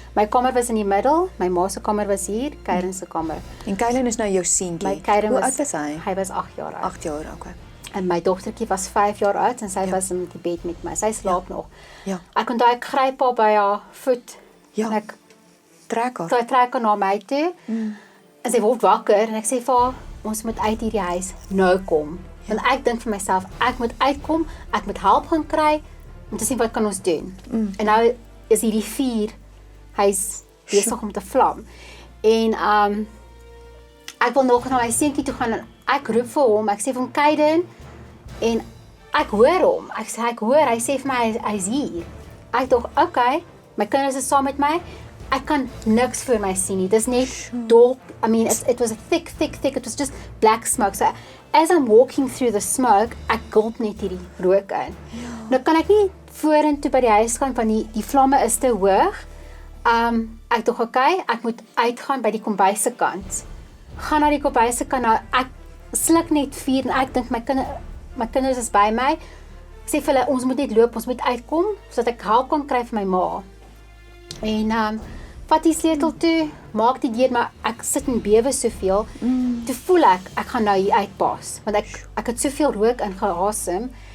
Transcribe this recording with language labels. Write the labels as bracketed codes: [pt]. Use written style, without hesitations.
[af] My kamer was in die middel, my ma se kamer was hier, Kaiden se kamer. En Kylan is nou jou seentjie. My Kaiden Hoe was oud is hy? Hy was 8 jaar oud. 8 jaar, okay. En my dogtertjie was 5 jaar oud en sy was in die bed met my. Sy slaap nog. Ja. Ek onthou ek gryp haar by haar voet. Ja. En ek Trek haar. sy trek haar na my toe. En sy word wakker en ek sê vir haar, ons moet uit hierdie huis nou kom. Want ek dink vir myself, ek moet uitkom, ek moet help gaan kry om te sien wat kan ons doen. En nou is hierdie vuur, hy's besig om te vlam. En ek wil nog na my seentjie toe gaan en ek roep vir hom, ek sê vir hom Kaiden en ek hoor hom. Ek sê ek hoor, hy sê vir my hy's hier. Ek dink, okay, my kinders is saam met my. Ek kan niks vir my sien nie. Dis net donk. [en] I mean, it was a thick. It was just black smoke. So as I'm walking through the smoke, [af] ek gulp net hierdie rook in. Nou kan ek nie vorentoe by die huis gaan want die vlamme is te hoog. Ek dink okay, ek moet uitgaan by die kombuis se kant. Gaan na die kombuis se kant. Nou ek sluk net vuur en ek dink my kinders is by my. Ek sê vir hulle ons moet net loop, ons moet uitkom sodat ek hulp kan kry vir my ma. En vat die sleutel toe, maak die deur, maar ek sit en bewe soveel. Toe voel ek gaan nou hier uitpas, want ek het soveel rook ingeasem.